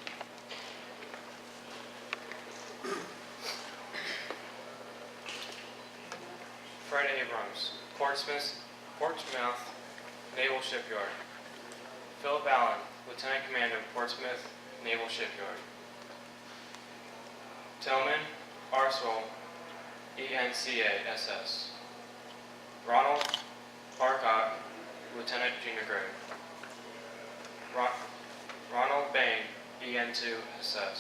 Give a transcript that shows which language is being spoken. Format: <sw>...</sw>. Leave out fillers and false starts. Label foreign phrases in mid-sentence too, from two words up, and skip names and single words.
<en>Fred Abrams, Portsmouth Naval Shipyard. Philip Allen, Lieutenant Commander, Portsmouth Naval Shipyard. Tillman Arswell, ENCA SS. Ronald Barcott, Lieutenant Junior Grade. Ronald Bain, EN2 SS.</en>